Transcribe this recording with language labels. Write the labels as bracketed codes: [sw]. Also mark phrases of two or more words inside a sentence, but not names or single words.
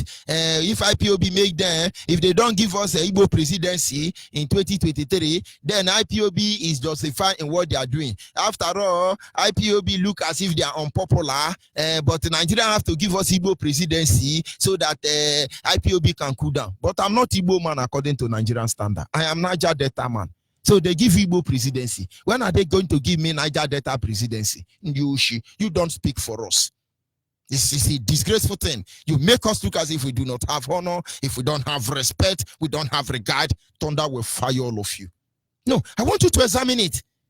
[en] If IPOB make them, if they don't give us a Igbo presidency in 2023, then IPOB is justified in what they are doing. After all, IPOB look as if they are unpopular, but Nigeria have to give us Igbo presidency so that IPOB can cool down. But I'm not Igbo man according to Nigerian standard. I am Niger Delta man. So they give Igbo presidency. When are they going to give me Niger Delta presidency? You don't speak for us. This is a disgraceful thing. You make us look as if we do not have honor, if we don't have respect, we don't have regard. Thunder will fire all of you. No, I want you to examine it.